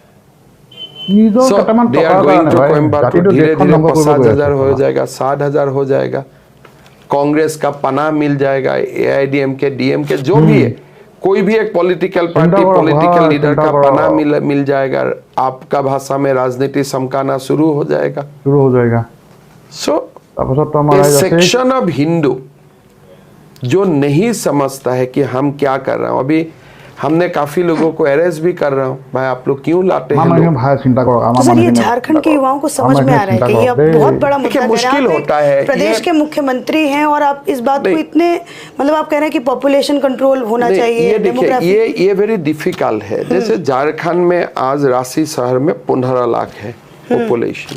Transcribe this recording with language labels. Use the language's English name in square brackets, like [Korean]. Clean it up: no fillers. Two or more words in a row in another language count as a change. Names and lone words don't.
[English] they are going to [Hindi] कोयम्बटूर। धीरे धीरे 50,000 हो जाएगा, 60,000 हो जाएगा। कांग्रेस का पनाह मिल जाएगा, AIDMK, DMK जो भी है, कोई भी एक [English] political party, political leader [Hindi] का पनाह मिल जाएगा। आपका भाषा में राजनीति समकाना शुरू हो जाएगा। सो [Assamese] তাৰপাছত আমাৰ ए ৰাইজ আছে [English] section of [Hindi] हिंदू जो नहीं समझता है कि हम क्या कर रहे हैं। अभी हमने काफी लोगों को अरेस्ट भी कर रहा हूँ, भाई आप लोग क्यों लाते हैं [Assamese] আমাৰ [Hindi] लोग? [Assamese] মানুহে ভাই চিন্তা কৰক [Hindi] तो [Assamese] আমাৰ [Hindi] सर ये [Assamese] মানুহখিনি [Hindi] झारखंड के युवाओं को समझ में आ रहा है कि ये अब बहुत बड़ा मुद्दा देखिए, है। मुश्किल आप एक होता है प्रदेश ये- के मुख्यमंत्री हैं और आप इस बात को नहीं। इतने मतलब आप कह रहे हैं कि पॉपुलेशन कंट्रोल होना नहीं, चाहिए, ये देखिए, डेमोग्राफी। ये [English] very difficult [Hindi] है। जैसे झारखंड में आज रांची शहर में 15 लाख है पॉपुलेशन,